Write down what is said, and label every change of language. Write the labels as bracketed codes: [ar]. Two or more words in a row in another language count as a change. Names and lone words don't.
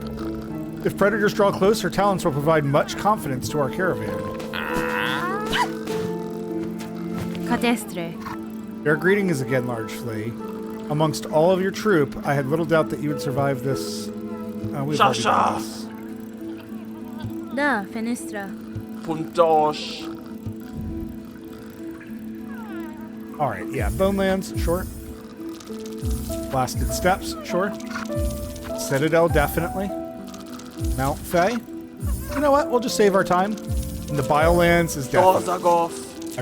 [en] If predators draw close, her talents will provide much confidence to our caravan. Your greetings again, large flea. Amongst all of your troop, I had little doubt that you would survive this. We've already done this. Da, Fenestra. Puntosh. Alright, yeah, Bonelands, sure. Blasted Steppes, sure. Citadel, definitely. Mount Fae. You know what? We'll just save our time. And the Biolands is definitely.